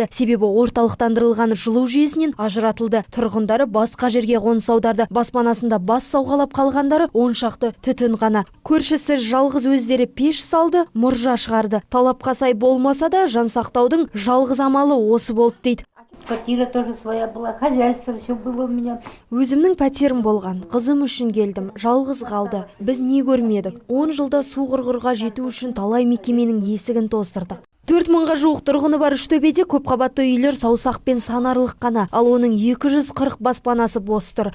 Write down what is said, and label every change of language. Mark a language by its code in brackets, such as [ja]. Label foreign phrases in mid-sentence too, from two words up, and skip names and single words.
[kk] Себебі орталықтандырылған жылу жүйесінен ажыратылды. Тұрғындары басқа жерге қоныс аударды. Баспанасында бас сауғалап қалғандары он шақты түтін ғана. Көршісі жалғыз өздері пеш салды, мұржа шығарды. Талапқа сай болмаса да жан сақтаудың жалғыз амалы осы болды дейді. [ru] Квартира тоже своя была, хозяйство все было у меня. [kk] Өзімнің пәтерім болған, қызым үшін келдім, жалғыз қалды. Біз не көрмедік? 10 жылда су құрғырға жету үшін талай мекеменің есігін тоздырдық. 4000-ға жуық тұрғыны бар Үштөбеде көпқабатты үйлер саусақпен санарлық қана, ал оның 240 баспанасы бос тұр.